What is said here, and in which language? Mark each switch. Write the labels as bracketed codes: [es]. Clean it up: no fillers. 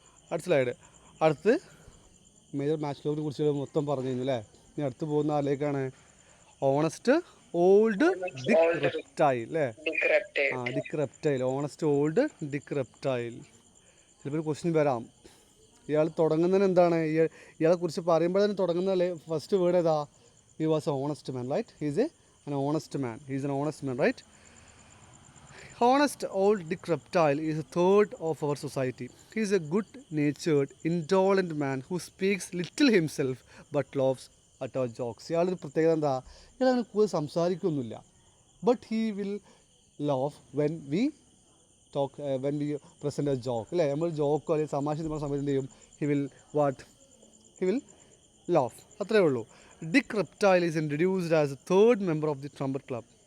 [ml] അടുത്ത സ്ലൈഡ് അടുത്ത് മേജർ മാച്ച്ലോക്കിനെ കുറിച്ച് മൊത്തം പറഞ്ഞു കഴിഞ്ഞു അല്ലേ ഇനി അടുത്ത് പോകുന്ന ആളിലേക്കാണ് ഓണസ്റ്റ് ഓൾഡ് ഡിക് റെപ്റ്റൈൽ അല്ലേ ഡിക് റെപ്റ്റൈൽ ഓണസ്റ്റ് ഓൾഡ് ഡിക് റെപ്റ്റൈൽ ചിലപ്പോൾ ഒരു ക്വസ്റ്റ്യൻ വരാം ഇയാൾ തുടങ്ങുന്നതിന് എന്താണ് ഇയാളെ കുറിച്ച് പറയുമ്പോൾ തന്നെ തുടങ്ങുന്ന ഫസ്റ്റ് വേർഡ് ഏതാ? [en] He was a honest man, right? He's an honest man. He is an honest man, right? Honest old Dick Reptile is a third of our society. He is a good-natured, indolent man who speaks little himself but laughs at our jokes. [ml] ഇയാളൊരു പ്രത്യേകത എന്താ? ഇയാൾ അങ്ങനെ കൂടുതൽ സംസാരിക്കൊന്നുമില്ല. [en] But he will laugh when we talk, when we present a joke. [ml] അല്ലേ, നമ്മൾ Joko അല്ലെങ്കിൽ തമാശ നമ്മുടെ സമയത്ത് എന്ത് ചെയ്യും? [en] He will laugh. [ml] അത്രേ ഉള്ളൂ. [en] Dick Reptile is introduced as a third member of the Trumpet Club.